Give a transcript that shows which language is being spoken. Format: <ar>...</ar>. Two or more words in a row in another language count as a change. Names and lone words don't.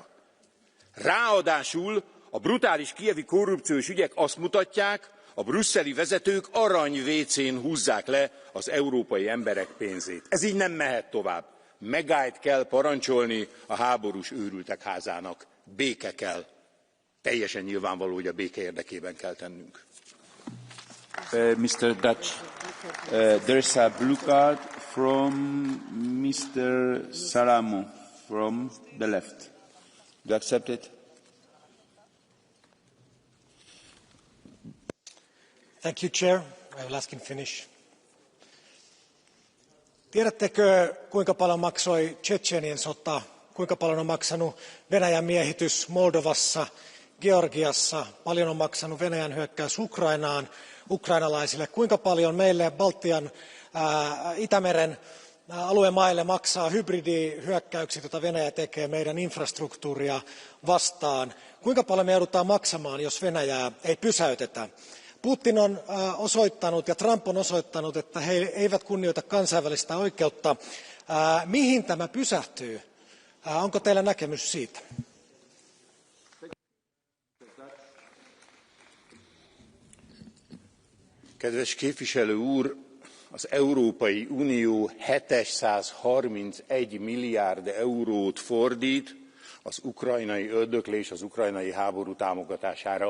<hu>Ráadásul a brutális kijevi korrupciós ügyek azt mutatják, a brüsszeli vezetők arany-vécén húzzák le az európai emberek pénzét. Ez így nem mehet tovább. Megállt kell parancsolni a háborús őrültek házának. Béke kell. Teljesen nyilvánvaló, hogy a béke érdekében kell tennünk.</hu> <en>Mr. Dutch, there is a blue card from Mr. Salamu from the left. Do you accept it? Thank you, Chair. I will ask in Finnish.</en> <fi>Tiedättekö, kuinka paljon maksoi Tšetšenien sota, kuinka paljon on maksanut Venäjän miehitys Moldovassa, Georgiassa, paljon on maksanut Venäjän hyökkäys Ukrainaan, ukrainalaisille, kuinka paljon meille Baltian Itämeren alueen maille maksaa hybridihyökkäykset, joita Venäjä tekee meidän infrastruktuuria vastaan, kuinka paljon me joudutaan maksamaan, jos Venäjää ei pysäytetä. Putin on osoittanut ja Trump on osoittanut, että he eivät kunnioita kansainvälistä oikeutta. Mihin tämä pysähtyy? Onko teillä näkemys siitä?</fi> <hu>Kedves képviselő úr, az Európai Unió 731 milliárd eurót fordít az ukrajnai öldöklés, az ukrajnai háború támogatására.</hu>